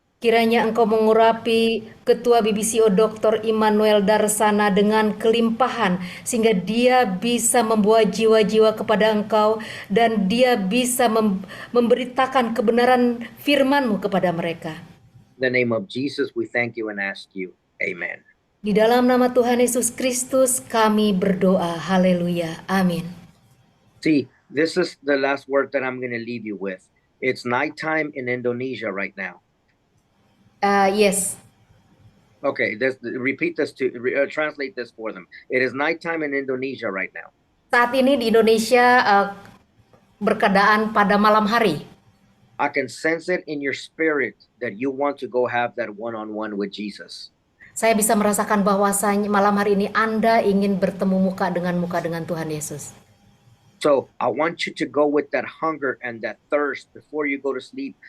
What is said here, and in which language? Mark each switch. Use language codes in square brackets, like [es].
[id] Kiranya Engkau mengurapi Ketua BBCO Dr. Immanuel Darsana dengan kelimpahan, sehingga dia bisa membawa jiwa-jiwa kepada Engkau, dan dia bisa memberitakan kebenaran firman-Mu kepada mereka. [en] In the name of Jesus, we thank you and ask you. Amen. [id] Di dalam nama Tuhan Yesus Kristus kami berdoa. Haleluya. Amin. [en] See, this is the last word that I'm going to leave you with. It's nighttime in Indonesia right now. Yes. Okay, repeat this translate this for them. It is nighttime in Indonesia right now. [id] Saat ini di Indonesia berkeadaan pada malam hari. [en] I can sense it in your spirit that you want to go have that one-on-one with Jesus. [id] Saya bisa merasakan bahwasanya malam hari ini Anda ingin bertemu muka dengan Tuhan Yesus. [en] So I want you to go with that hunger and that thirst before you go to sleep.